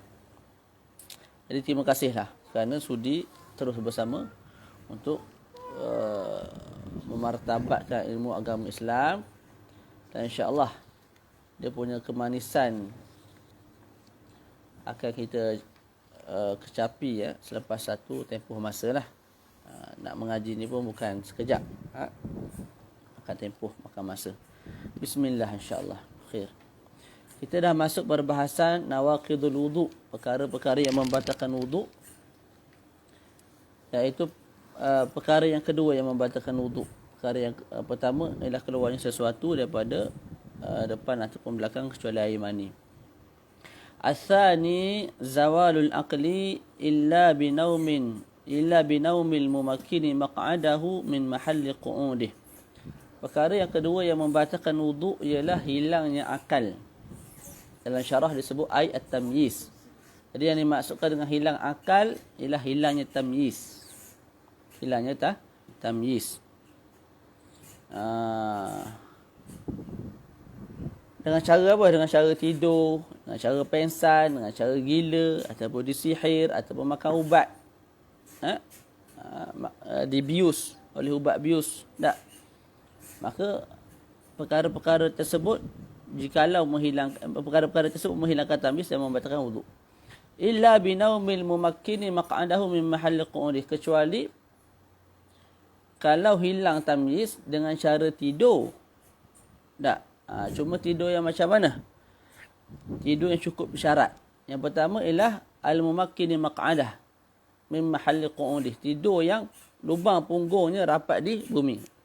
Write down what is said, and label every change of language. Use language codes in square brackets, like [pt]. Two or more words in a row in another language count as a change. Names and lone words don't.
[ms] Jadi terima kasihlah kerana sudi terus bersama untuk memartabatkan ilmu agama Islam, dan [ar] إن شاء الله [ms] dia punya kemanisan akan kita kecapi selepas satu tempoh masa lah. Nak mengaji ni pun bukan sekejap, akan tempoh makan masa. [ar] بسم الله، إن شاء الله خير. [ms] Kita dah masuk pada bahasan [ar] نواقض الوضوء, [ms] perkara-perkara yang membatalkan wudu. Iaitu perkara yang kedua yang membatalkan wudu. Perkara yang pertama ialah keluarnya sesuatu daripada depan ataupun belakang kecuali air mani. [ar] الثاني زوال العقل إلا بنوم الممكن مقعده من محل قعوده. [ms] Perkara yang kedua yang membatalkan wudu ialah hilangnya akal. Dalam syarah disebut at-tamyiz. Jadi yang dimaksudkan dengan hilang akal ialah hilangnya tamyiz. Tamyiz. Dengan cara apa? Dengan cara tidur, dengan cara pengsan, dengan cara gila, ataupun disihir, ataupun makan ubat. Dibius oleh ubat bius. Tak. Maka perkara-perkara tersebut, jikalau perkara-perkara tersebut menghilangkan tamyiz dan membatalkan wudu. [ar] إلا بنوم الممكن مقعده من محل قعوده, [ms] kecuali kalau hilang tamyiz dengan cara tidur. Tak. Cuma tidur yang macam mana? Tidur yang cukup syarat. Yang pertama ialah [ar] الممكن مقعده من محل قعوده, [ms] tidur yang lubang punggungnya rapat di bumi.